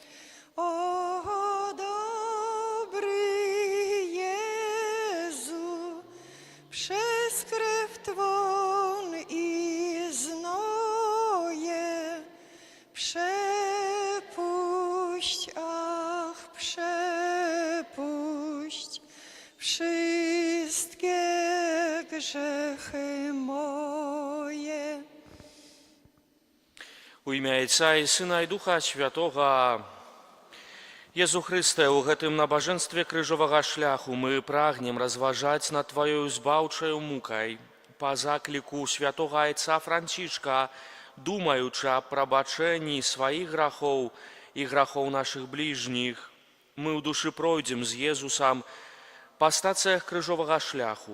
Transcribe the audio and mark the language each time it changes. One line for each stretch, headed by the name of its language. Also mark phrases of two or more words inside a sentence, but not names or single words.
Polish: O dobry Jezu, przez krew Twą i znoje przepuść, ach przepuść wszystkie grzechy moje.
Belarusian: У імя Отца і Сына і Духа Святога. Jezu Chryste, u гэтым набажэнстве крыжовага шляху мы прагнем разважаць над Тваёю збаўчаю мукай. Па закліку святога Отца Францішка, думаючы аб прабачэнні сваіх грахоў і грахоў нашых бліжніх, мы ў душы пройдзем з Езусам па стацыях крыжовага шляху.